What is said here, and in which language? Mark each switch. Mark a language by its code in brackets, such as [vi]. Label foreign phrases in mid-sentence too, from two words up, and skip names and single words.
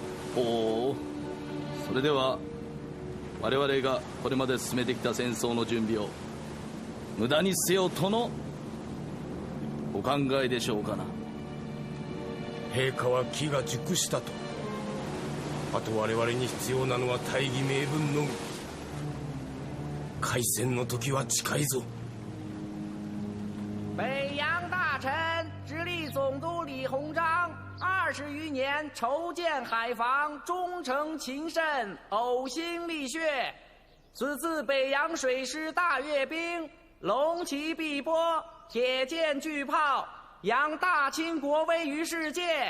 [ja] ほう、それでは我々がこれまで進めてきた戦争の準備を無駄にせよとのお考えでしょうかな。陛下は機が熟したと。あと我々に必要なのは大義名分のみ。開戦の時は近いぞ。 [zh] 北洋大臣直隶总督李鸿章20余年筹建海防，忠诚勤慎，呕心沥血。此次北洋水师大阅兵，龙旗碧波，铁剑巨炮，扬大清国威于世界。